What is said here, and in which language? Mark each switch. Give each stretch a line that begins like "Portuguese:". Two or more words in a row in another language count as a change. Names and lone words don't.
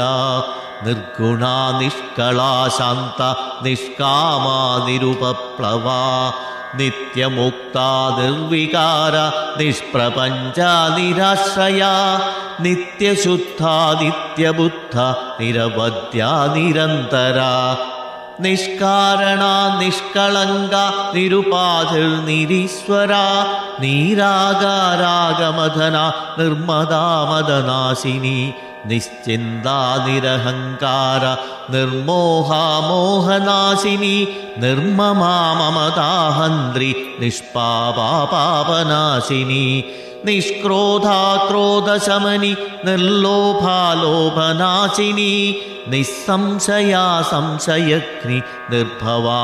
Sanskrit: നിർഗുണാ നിഷ്കളാ ശാന്ത നിഷ്കാമാ നിരുപപ്ലവാ നിത്യമുക്താ നിർവികാര നിഷ്പ്രപഞ്ച നിരാശ്രയ നിത്യശുദ്ധ നിത്യബുദ്ധ നിരവധ്യ നിരന്തര നിഷ്കാരണ നിഷ്കളങ്ക നിരുപാധിർ നിരീശ്വര നീരാകാരാഗമധന നിർമ്മദാമദനാശിനി निश्चिन्ता निरहङ्कार निर्मोहा मोहनाशिनी निर्ममा ममताहन्त्री निष्पापा पापनाशिनी निष्क्रोधा क्रोधशमनी निर्लोभा लोभनाशिनी निस्संशया संशयग्नि निर्भवा